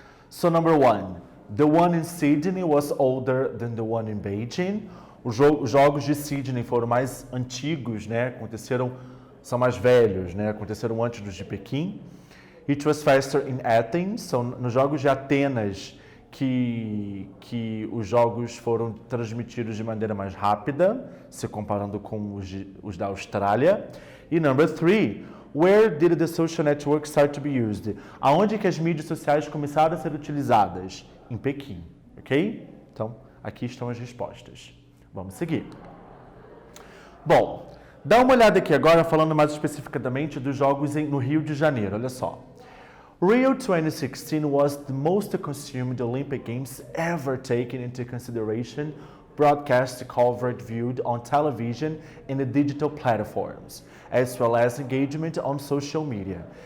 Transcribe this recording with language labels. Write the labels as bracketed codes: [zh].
[en] So number 1, the one in Sydney was older than the one in Beijing. [pt] Os jogos de Sydney foram mais antigos, né? São mais velhos, né? Aconteceram antes dos de Pequim. [en] It was faster in Athens. [pt] São nos jogos de Atenas que os jogos foram transmitidos de maneira mais rápida, se comparando com os da Austrália. [en] E number 3, where did the social network start to be used? [pt] Aonde que as mídias sociais começaram a ser utilizadas? Em Pequim, ok? Então, aqui estão as respostas. Vamos seguir. Bom, dá uma olhada aqui agora, falando mais especificamente dos jogos no Rio de Janeiro, olha só. [en] Rio 2016 was the most consumed Olympic Games ever taken into consideration, broadcast covered viewed on television and the digital platforms, as well as engagement on social media.